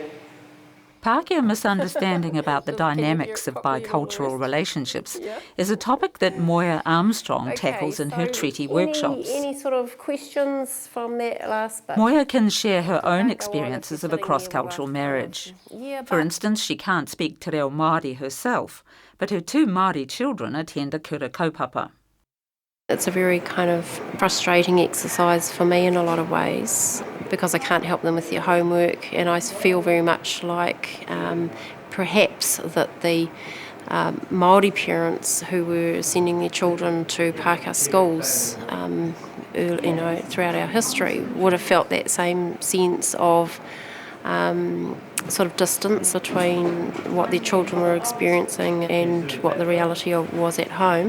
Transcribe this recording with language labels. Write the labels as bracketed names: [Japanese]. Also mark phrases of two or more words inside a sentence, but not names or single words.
[English] Pākehā misunderstanding about the dynamics of bicultural relationships is a topic that Moya Armstrong tackles in her treaty workshops. Any sort of questions from that last bit? Moya can share her own experiences of a cross-cultural marriage. For instance, she can't speak [Māori] te reo Māori [English] herself, but her 2 Māori children attend a [Māori] kura kaupapa. [English] It's a very kind of frustrating exercise for me in a lot of ways because I can't help them with their homework, and I feel very much like perhaps that the Māori parents who were sending their children to Pākehā schools throughout our history would have felt that same sense of sort of distance between what their children were experiencing and what the reality was at home.